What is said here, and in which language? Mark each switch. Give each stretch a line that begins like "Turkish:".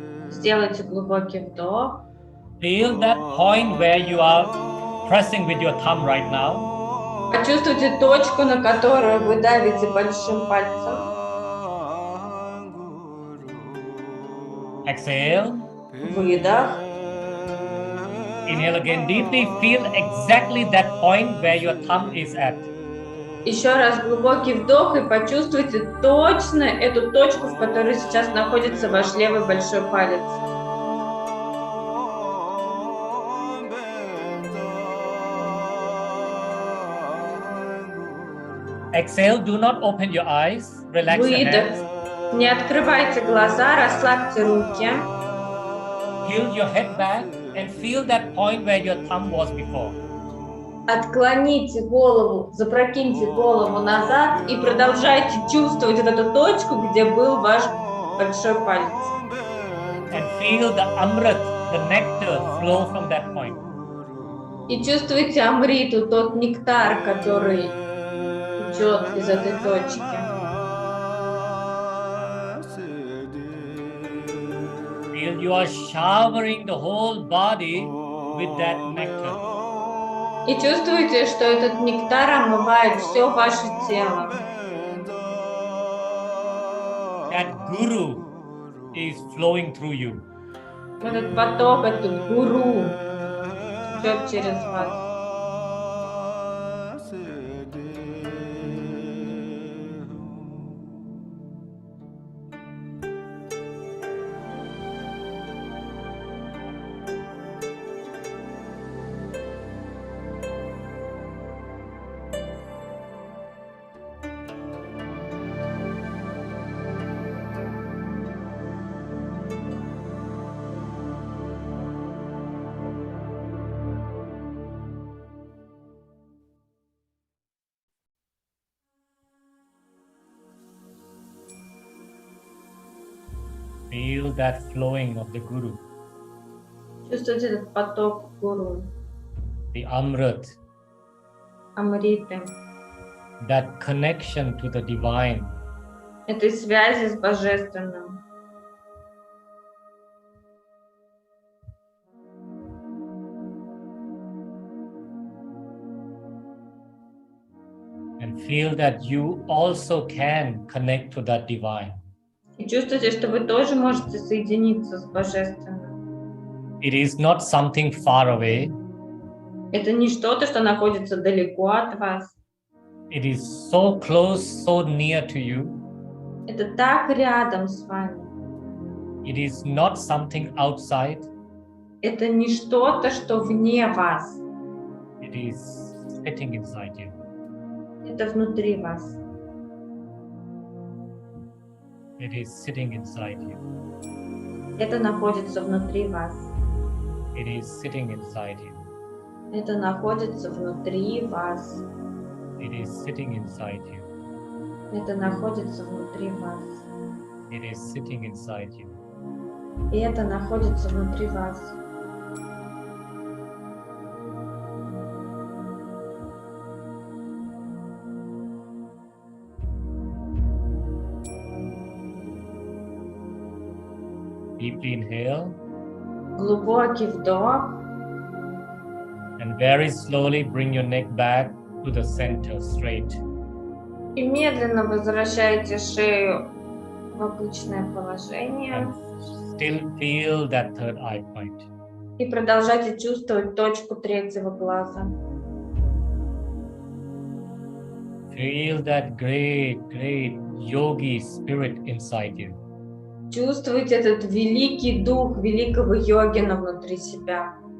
Russian: Сделайте глубокий вдох.
English: Feel that point where you are pressing with your thumb right now.
Russian: Почувствуйте точку, на которую вы давите большим пальцем.
English: Exhale.
Russian: Выдох.
English: Inhale again deeply. Feel exactly that point where your thumb is at.
Russian: Еще раз глубокий вдох и почувствуйте точно эту точку, в которой сейчас находится ваш левый большой палец.
English: Exhale. Do not open your eyes. Relax your
Russian: Выдох.
English: hands.
Russian: Не открывайте глаза, расслабьте руки.
English: Tilt your head back and feel that point where your thumb was before.
Russian: Отклоните голову, запрокиньте голову назад и продолжайте чувствовать вот эту точку, где был ваш большой палец.
English: And feel the amrit, the nectar flow from that point.
Russian: И чувствуйте амриту, тот нектар, который идет из этой точки.
English: Feel you are showering the whole body with that nectar.
Russian: И чувствуйте, что этот нектар омывает все ваше тело.
English: That guru is flowing through you.
Russian: Этот поток, этот гуру идет через вас.
English: Feel that flowing of the guru,
Russian: Чувствуйте этот поток гуру,
English: the amrit,
Russian: амриты,
English: that connection to the divine.
Russian: этой связи с божественным.
English: And feel that you also can connect to that divine.
Russian: И чувствуйте, что вы тоже можете соединиться с божественным.
English: It is not something far away.
Russian: Это не что-то, что находится далеко от вас.
English: It is so close, so near to you.
Russian: Это так рядом с вами.
English: It is not something outside.
Russian: Это не что-то, что вне вас.
English: It is sitting inside you.
Russian: Это внутри вас.
English: It is sitting inside you.
Russian: Это находится внутри вас.
English: It is sitting inside you.
Russian: Это находится внутри вас.
English: It is sitting inside you.
Russian: Это находится внутри вас.
English: It is sitting inside you.
Russian: И это находится внутри вас.
English: Deeply inhale
Russian: Глубокий вдох.
English: and very slowly bring your neck back to the center straight.
Russian: И медленно возвращайте шею в обычное положение.
English: And still feel that third eye point.
Russian: И продолжайте чувствовать точку третьего глаза.
English: Feel that great, great yogi spirit inside you.
Russian: Чувствуйте этот великий дух великого йогина внутри себя.